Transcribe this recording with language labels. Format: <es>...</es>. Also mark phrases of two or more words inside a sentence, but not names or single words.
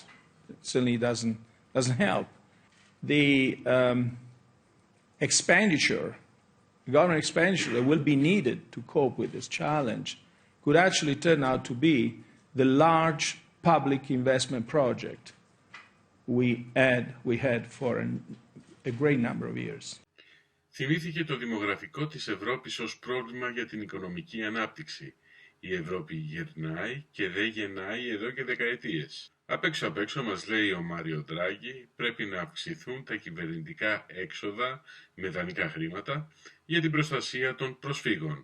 <en>It certainly doesn't help. The government expenditure that will be needed to cope with this challenge could actually turn out to be the large public investment project we had for a great number of years.</en> <el>Θυμήθηκε το δημογραφικό της Ευρώπης ως πρόβλημα για την οικονομική ανάπτυξη. Η Ευρώπη γερνάει και δεν γεννάει εδώ και δεκαετίες. Απ' έξω μας λέει ο Μάριο Ντράγκη πρέπει να αυξηθούν τα κυβερνητικά έξοδα με δανεικά χρήματα για την προστασία των προσφύγων.</el>